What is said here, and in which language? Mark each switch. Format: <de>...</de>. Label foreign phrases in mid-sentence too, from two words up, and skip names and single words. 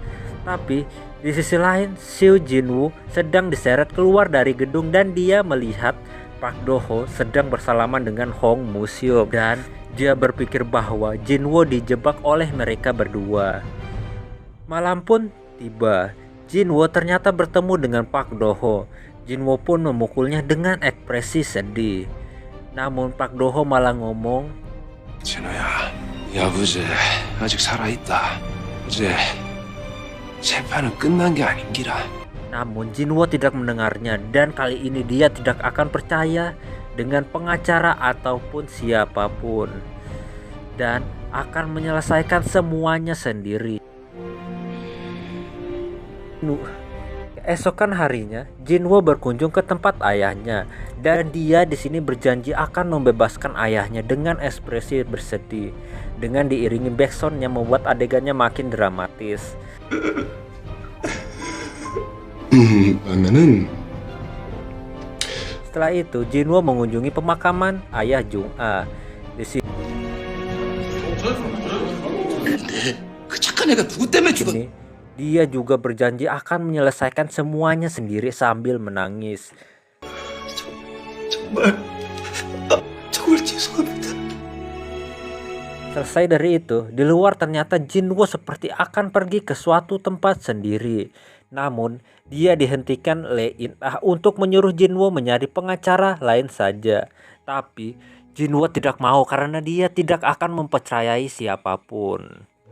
<id>Tapi di sisi lain Seo Jin-woo sedang diseret keluar dari gedung dan dia melihat Pak Do-ho sedang bersalaman dengan Hong Moo-suk dan dia berpikir bahwa Jin-woo dijebak oleh mereka berdua. Malam pun tiba. Jin-woo ternyata bertemu dengan Pak Do-ho. Jin-woo pun memukulnya dengan ekspresi sedih. Namun Pak Do-ho malah ngomong,</id> <ko>진호야, 이 아버지 아직 살아있다. 이제 재판은 끝난 게 아닌기라.</ko> <id>Namun Jin-woo tidak mendengarnya dan kali ini dia tidak akan percaya dengan pengacara ataupun siapapun dan akan menyelesaikan semuanya sendiri. Keesokan harinya, Jin-woo berkunjung ke tempat ayahnya dan dia di sini berjanji akan membebaskan ayahnya dengan ekspresi bersedih dengan diiringi backsound yang membuat adegannya makin dramatis. Setelah itu, Jin-woo mengunjungi pemakaman ayah Jung-ah. Di sini</id> <ko>그 착한 애가 누구 때문에 죽었?</ko> <id>dia juga berjanji akan menyelesaikan semuanya sendiri sambil menangis.</id> <ko>정말 죄송합니다.</ko> <id>Selesai dari itu, di luar ternyata Jin-woo seperti akan pergi ke suatu tempat sendiri. Namun, dia dihentikan Lee In-ah untuk menyuruh Jin-woo mencari pengacara lain saja. Tapi, Jin-woo tidak mau karena dia tidak akan mempercayai siapapun.</id>